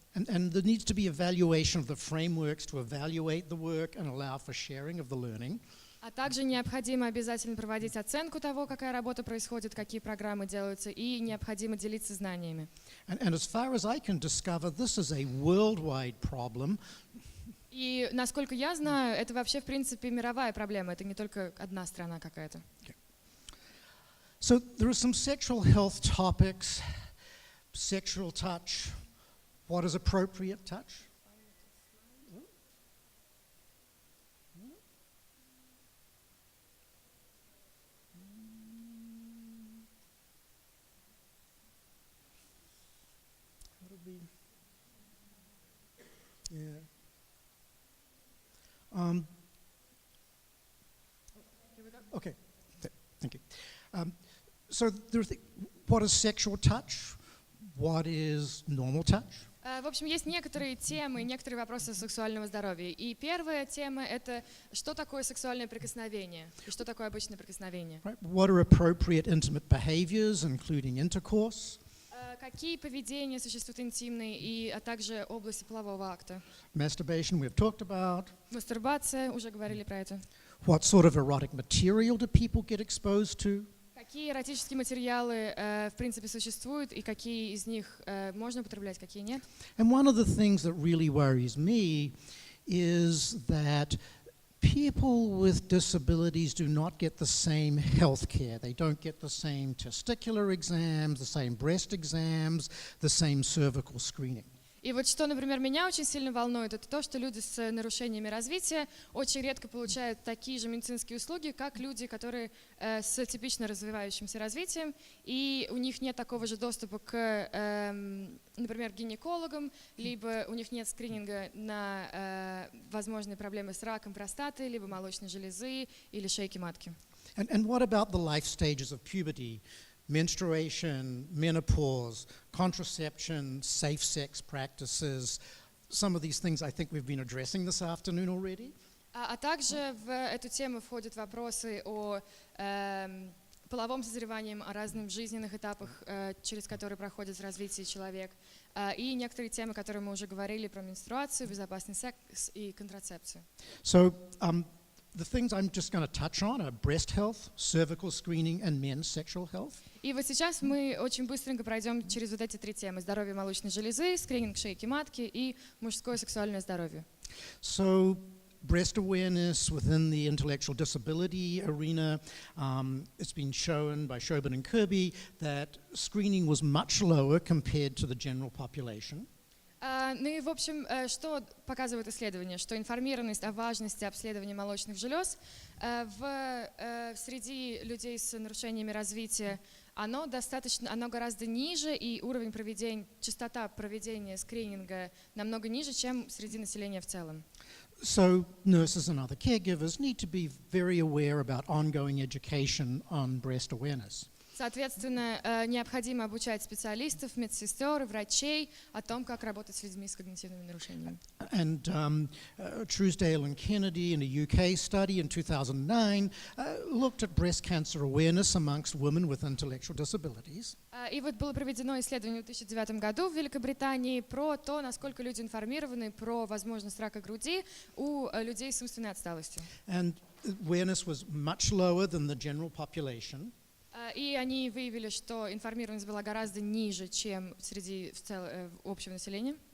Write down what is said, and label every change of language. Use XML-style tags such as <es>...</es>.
<en>And there needs to be evaluation of the frameworks to evaluate the work and allow for sharing of the learning.</en> <ru>А также необходимо обязательно проводить оценку того, какая работа происходит, какие программы делаются, и необходимо делиться знаниями.</ru> <en>And as far as I can discover, this is a worldwide problem.</en> <ru>И насколько я знаю, это вообще в принципе мировая проблема, это не только одна страна какая-то.</ru> <en>So there are some sexual health topics, sexual touch, what is appropriate touch? Yeah. Okay, thank you. So what is sexual touch? What is normal touch?</en> <ru>В общем, есть некоторые темы, некоторые вопросы сексуального здоровья. И первая тема — это что такое сексуальное прикосновение и что такое обычное прикосновение.</ru> <en>Right. What are appropriate intimate behaviors, including intercourse?</en> <ru>Какие поведения существуют интимные, а также области полового акта.</ru> <en>Masturbation we've talked about.</en> <ru>Мастурбация, уже говорили про это.</ru> <en>What sort of erotic material do people get exposed to?</en> <ru>Какие эротические материалы, в принципе, существуют, и какие из них можно употреблять, какие нет?</ru> <en>And one of the things that really worries me is that people with disabilities do not get the same health care. They don't get the same testicular exams, the same breast exams, the same cervical screening.</en> <ru>И вот что, например, меня очень сильно волнует, это то, что люди с нарушениями развития очень редко получают такие же медицинские услуги, как люди, которые с типично развивающимся развитием, и у них нет такого же доступа к, например, гинекологам, либо у них нет скрининга на возможные проблемы с раком простаты, либо молочной железы или шейки матки.</ru> <en>And what about the life stages of puberty? Menstruation, menopause, contraception, safe sex practices. Some of these things I think we've been addressing this afternoon already.</en> <ru>А также в эту тему входят вопросы о половом созревании, о разных жизненных этапах, через которые проходит развитие человек, и некоторые темы, которые мы уже говорили, про менструацию, безопасный секс и контрацепцию.</ru> <en>So, the things I'm just going to touch on are breast health, cervical screening, and men's sexual health.</en> <ru>И вот сейчас мы очень быстренько пройдем через вот эти три темы: здоровье молочной железы, скрининг шейки матки и мужское сексуальное здоровье.</ru> <en>So, breast awareness within the intellectual disability arena, it's been shown by Shobin and Kirby that screening was much lower compared to the general population.</en> <ru>Ну и, в общем, что показывает исследование? Что информированность о важности обследования молочных желез среди людей с нарушениями развития, оно гораздо ниже, и уровень проведения, частота проведения скрининга намного ниже, чем среди населения в целом.</ru> <en>So nurses and other caregivers need to be very aware about ongoing education on breast awareness.</en> <ru>Соответственно, необходимо обучать специалистов, медсестер, врачей о том, как работать с людьми с когнитивными нарушениями.</ru> <en>And Truesdale and Kennedy in a UK study in 2009 looked at breast cancer awareness amongst women with intellectual disabilities.</en> <ru>И вот было проведено исследование в 2009 году в Великобритании про то, насколько люди информированы про возможность рака груди у людей с умственной отсталостью.</ru> <en>And awareness was much lower than the general population.</en> <ru>И они выявили, что информированность была гораздо ниже, чем среди общего населения.</ru>